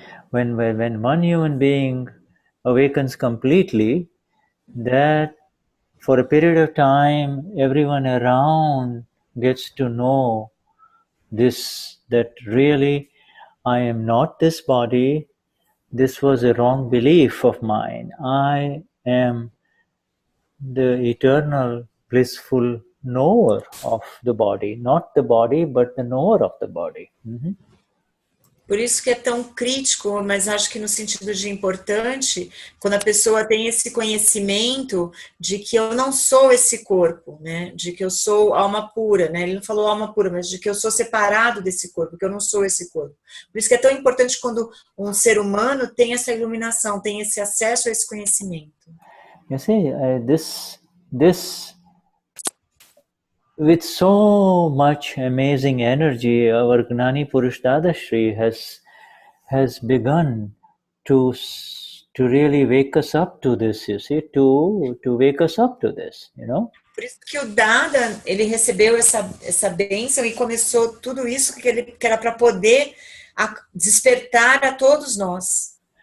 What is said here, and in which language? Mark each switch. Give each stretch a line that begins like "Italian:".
English: When one human being awakens completely, that for a period of time everyone around gets to know this, that really I am not this body. This was a wrong belief of mine. I am the eternal blissful knower of the body, not the body, but the knower of the body.
Portuguese: Por isso que é tão crítico, mas acho que no sentido de importante, quando a pessoa tem esse conhecimento de que eu não sou esse corpo, né? De que eu sou alma pura, né? Ele não falou alma pura, mas de que eu sou separado desse corpo, que eu não sou esse corpo. Por isso que é tão importante quando um ser humano tem essa iluminação, tem esse acesso a esse conhecimento.
English: You see, this with so much amazing energy, our Gnani Purush Dadashri has begun to really wake us up to this, you see, to wake us up to this, you know.
Portuguese: Por isso que o Dada, ele recebeu essa bênção e começou tudo isso que era para poder despertar a todos nós.